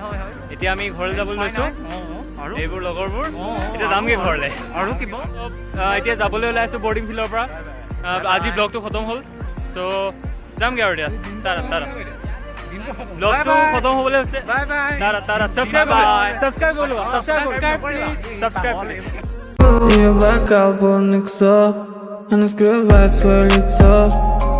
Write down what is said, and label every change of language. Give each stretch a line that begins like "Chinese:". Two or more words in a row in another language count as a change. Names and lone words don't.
Assamese: এতিয়া আমি ঘৰলৈ যাবলৈ লৈছোঁ, এইবোৰ লগৰবোৰ এতিয়া যামগৈ ঘৰলৈ। আৰু কিবা এতিয়া যাবলৈ ওলাই আছোঁ বৰ্ডিং ফিল্ডৰ পৰা। আজি ব্লগটো খতম হ'ল, চ' যামগৈ আৰু এতিয়া তাৰা ব্লগটো খতম হ'বলৈ হৈছে।
English: bye bye. তাৰা subscribe please.
Russian: Ее бокал полный ксо, она скрывает свое лицо.